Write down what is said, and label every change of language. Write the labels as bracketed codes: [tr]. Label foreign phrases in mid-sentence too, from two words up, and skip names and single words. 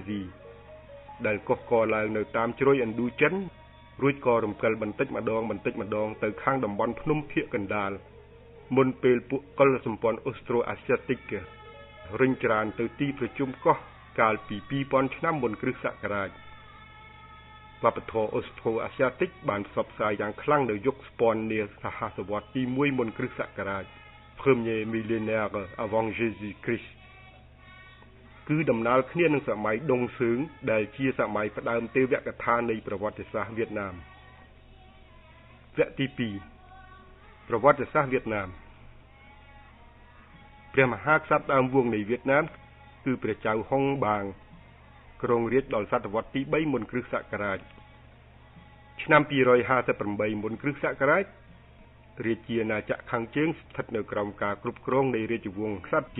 [km] ស៊ីដែលកុះកឡើងនៅតាមជ្រោយឥណ្ឌូចិនរួចក៏រំកិលបន្តិចម្ដងទៅខាងតំបន់ភ្នំភាគកណ្ដាលមុនពេលពួកកុលសម្ព័ន្ធអូស្ត្រូអាស៊ីតិករុញច្រានទៅទីប្រជុំកោះកាលពី2000ឆ្នាំមុនគ្រិស្តសករាជវប្បធម៌អូស្ត្រូអាស៊ីតិកបានផ្សព្វផ្សាយយ៉ាងខ្លាំងនៅយុគស្ព័ននាសហសវត្សទី1មុនគ្រិស្តសករាជ [fr] Premier millénaire avant Jésus-Christ [km] គឺដំណើរគ្នានឹងសម័យដុងសឿងដែលជាសម័យផ្ដើមទេវកថានៃប្រវត្តិសាស្ត្រវៀតណាមវគ្គទី2ប្រវត្តិសាស្ត្រវៀតណាមព្រះមហាក្សត្រដើមវងនៃវៀតណាមគឺព្រះចៅហុងបាងគ្រងរាជ្យដល់សតវត្សទី3មុនគ្រិស្តសករាជឆ្នាំ258មុនគ្រិស្តសករាជរាជាណាចក្រខាងជើងស្ថិតនៅក្រោមការគ្រប់គ្រងនៃរាជវង្សក្សត្រជា